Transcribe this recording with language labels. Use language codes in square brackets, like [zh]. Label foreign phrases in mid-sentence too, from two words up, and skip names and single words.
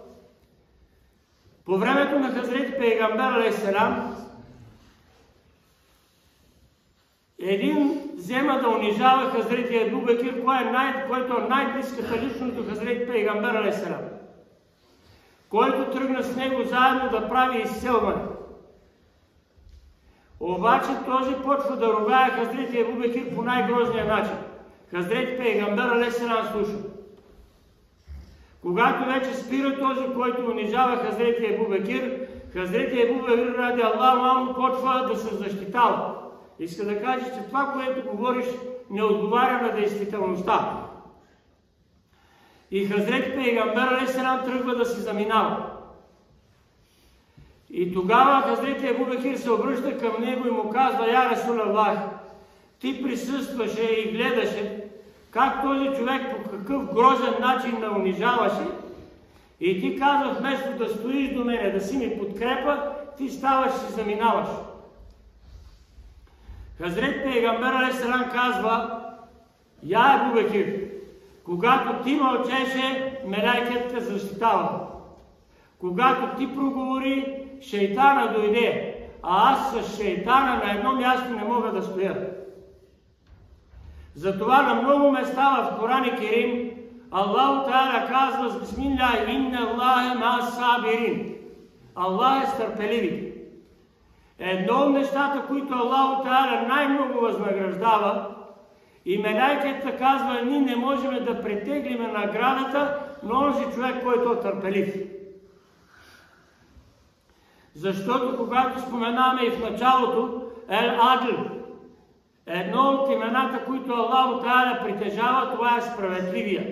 [bg] По времето на Хазрет Пейгамбер алейхиссалам, един взема да унижава Хазрети Абу Бекир, който е най-близката личност до Хазрети Пейгамбер алейхиссалам, който тръгна с него заедно да прави изселване. Обаче този почва да ругае Хазрети Абу Бекир по най-грозния начин. Хазрети Пейгамбер алейхиссалам слуша. Когато вече спира този, който унижава Хазрети Абу Бекир, Хазрети Абу Бекир [ar] رضي الله [bg] почва да се защитава. Иска да каже, че това, което говориш, не отговаря на действителността. И Хазрети Пейгамбер алейхиссалам тръгва да се заминава. И тогава Хазрети Абу Бекир се обръща към него и му казва: [ar] يا رسول الله, [bg] ти присъстваше и гледаше как този човек по какъв грозен начин ме унижаваше, и ти казва, вместо да стоиш до мене, да си ми подкрепа, ти ставаш и заминаваш. Хазрет Пейгамбер алейхиссалам казва: Я Абу Бекир, когато ти мълчеше, мелайката защитава. Когато ти проговори, шейтана дойде, а аз с шейтана на едно място не мога да стоя. Затова на много места в Коран Керим Аллаху Та'ала казва с Бисмилlah: [ar] إن الله مع الصابرين. [bg] Аллах е с търпеливите. Едно от нещата, които Аллаху Та'ала най-много възнаграждава, и мелайката казва: ние не можем да претеглиме наградата на онзи човек, който е търпелив. Защото когато споменаваме и в началото Ел-Адл, едно от имената, които Аллаху Та'ала притежава, това е справедливия.